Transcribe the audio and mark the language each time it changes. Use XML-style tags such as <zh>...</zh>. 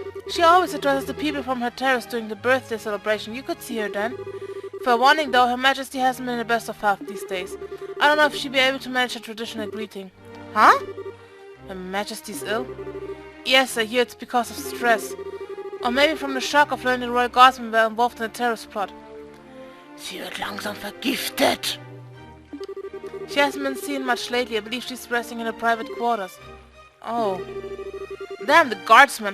<en>She always addresses the people from her terrace during the birthday celebration. You could see her then. For warning though, Her Majesty hasn't been in the best of health these days. I don't know if she'll be able to manage a traditional greeting. Huh? Her Majesty's ill? Yes, I hear it's because of stress. Or maybe from the shock of learning the Royal Guardsmen were involved in a terrorist plot.</en> <de>Sie wird langsam vergiftet.</de> <en>She hasn't been seen much lately. I believe she's resting in her private quarters. Oh. Damn, the guardsmen.</en>